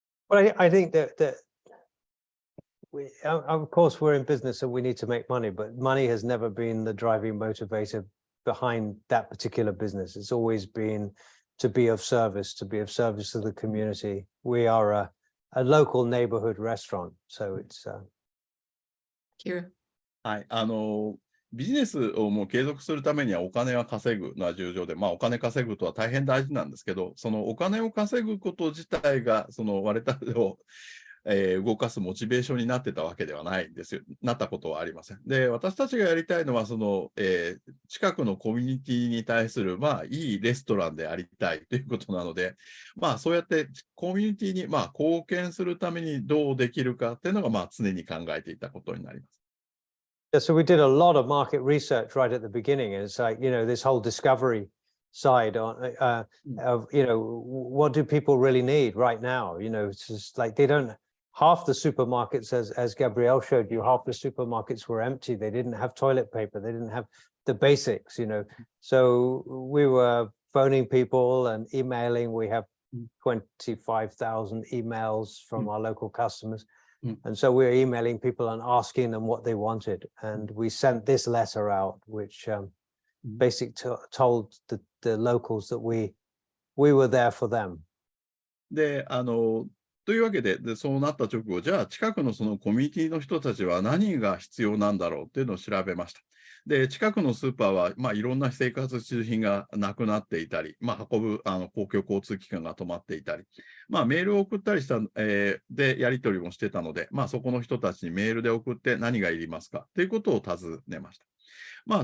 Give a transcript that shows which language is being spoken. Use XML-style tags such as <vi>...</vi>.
<en>Well, I think that we, of course, we're in business and we need to make money, but money has never been the driving motivator behind that particular business. It's always been to be of service to the community. We are a local neighborhood restaurant, so it's. Kira.</en> <ja>はい、ビジネスをもう継続するためにはお金は稼ぐのは重要で、お金稼ぐことは大変大事なんですけど、そのお金を稼ぐこと自体が、その我々を、動かすモチベーションになってたわけではないんですよ。なったことはありません。で、私たちがやりたいのは、その、近くのコミュニティに対する、いいレストランでありたいということなので、そうやってコミュニティに、貢献するためにどうできるかっていうのが、常に考えていたことになります。</ja> <en>Yeah, so we did a lot of market research right at the beginning. It's like, this whole discovery side of, what do people really need right now? It's just like they don't, half the supermarkets, as Gabrielle showed you, half the supermarkets were empty. They didn't have toilet paper. They didn't have the basics, So we were phoning people and emailing. We have 25,000 emails from our local customers. And so we were emailing people and asking them what they wanted. And we sent this letter out, which basically told the locals that we were there for them.</en> <ja>で、というわけで、そうなった直後、じゃあ近くのそのコミュニティの人たちは何が必要なんだろうっていうのを調べました。で、近くのスーパーは、いろんな生活必需品がなくなっていたり、運ぶ公共交通機関が止まっていたり、メールを送ったりした、で、やり取りもしてたので、そこの人たちにメールで送って何がいりますかということを尋ねました。</ja>